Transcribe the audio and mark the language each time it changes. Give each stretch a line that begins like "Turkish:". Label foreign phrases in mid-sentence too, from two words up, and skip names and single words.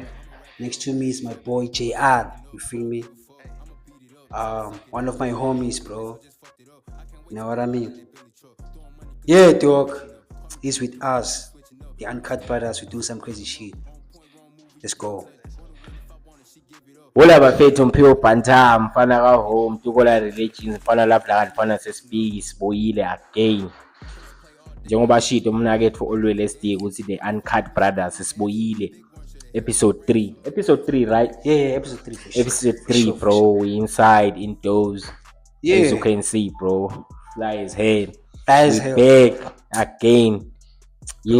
English: Next to me is my boy JR, you feel me? One of my homies, bro. You know what I mean? Yeah, dog. He's with us. The Uncut Brothers, we do some crazy shit. Let's go.
Zulu: Ola bafethu mphiwo Bantam mfana ka home tukola religions mfana lapha mfana sesibiki siboyile again. Njengoba shito umnakethu
English: always stay
Zulu: ukuthi the Uncut Brothers siboyile
English: episode 3 right? Yeah, episode 3. Episode 3, bro. We inside indoors. Yeah, as you can see, bro. Fly as hell. Back again. Yeah.